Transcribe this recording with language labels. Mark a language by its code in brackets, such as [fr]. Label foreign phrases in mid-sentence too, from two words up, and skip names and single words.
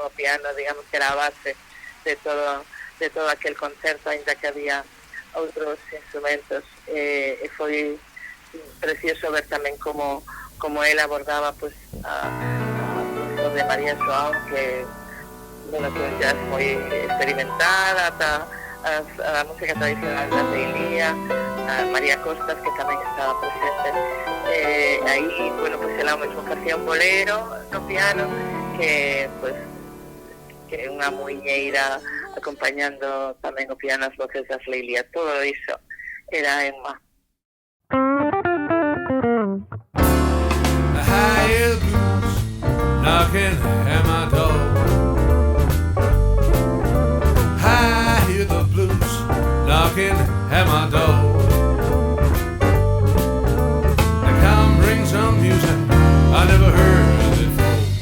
[gl] O piano, digamos que era a base de todo aquel concerto, ainda que había outros instrumentos, e foi precioso ver tamén como él abordaba pues o de María Joao, que [es] bueno, pues ya es [gl] moi experimentada, ata a música tradicional da Leilía, a María Costas, que tamén estaba presente. Aí, [es] bueno, pues [gl] ela mesmo facía un bolero no piano, que é unha muiñeira acompañando tamén o piano as voces das Leilía. Todo iso era Emma. [en] High blues knocking at my door. I hear the blues knocking at my door. They come bring some music I never heard before.